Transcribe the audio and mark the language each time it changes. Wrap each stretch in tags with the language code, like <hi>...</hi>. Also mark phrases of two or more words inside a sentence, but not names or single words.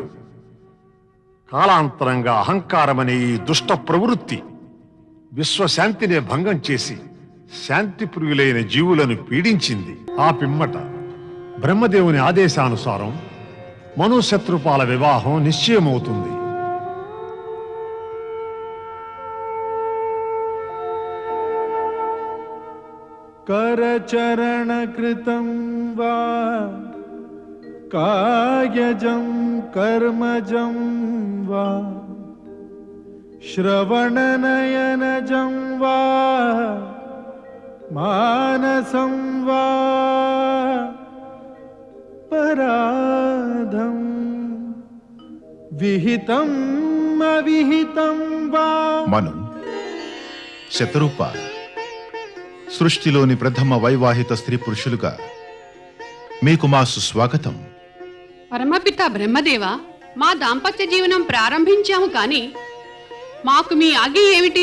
<te>కాలాంతరంగా అహంకారమనే ఈ దుష్ట ప్రవృత్తి విశ్వశాంతినే భంగం చేసి శాంతి ప్రియులైన జీవులను పీడించింది. ఆ పిమ్మట బ్రహ్మదేవుని ఆదేశానుసారం మనుశత్రుపాల వివాహం నిశ్చయమవుతుంది.</te> <sa>करचरणकृतं वा कायजं कर्मजं वा श्रवणनयनजं वा मानसं वा पराधं विहितं अविहितं वा.</sa> <te>మను, శతరూప, సృష్టిలోని ప్రథమ వైవాహిత స్త్రీ పురుషులుగా మీకు మా సుస్వాగతం. పరమపిత బ్రహ్మదేవ, మా దాంపత్య జీవనం ప్రారంభించాము కానీ మాకు మీ ఆజ్ఞ ఏమిటి?</te>